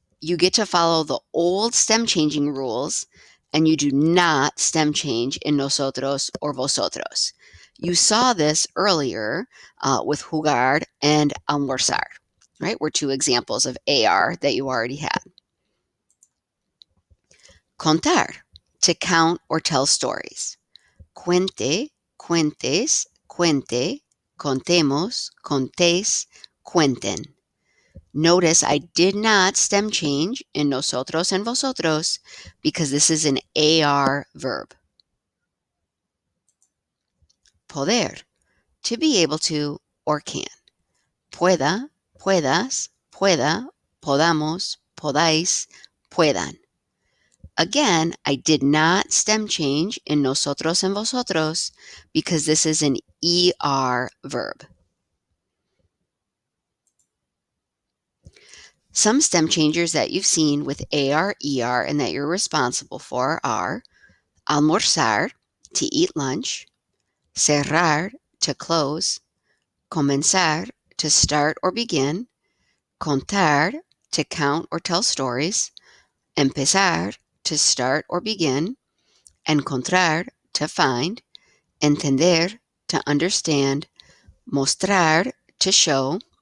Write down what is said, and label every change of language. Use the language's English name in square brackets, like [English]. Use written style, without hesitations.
[English] You get to follow the old stem changing rules, and you do not stem change in nosotros or vosotros. You saw this earlier with jugar and almorzar, right? Were two examples of AR that you already had. Contar, to count or tell stories. [Spanish] Cuente, cuentes, cuente, contemos, contéis, cuenten. [English] Notice I did not stem change in nosotros and vosotros because this is an AR verb. Poder, to be able to or can. [Spanish] Pueda, puedas, pueda, podamos, podáis, puedan. [English] Again, I did not stem change in nosotros and vosotros because this is an ER verb. Some stem changers that you've seen with AR, ER, and that you're responsible for are almorzar, to eat lunch, cerrar, to close, comenzar, to start or begin, contar, to count or tell stories, empezar, to start or begin, encontrar, to find, entender, to understand, mostrar, to show,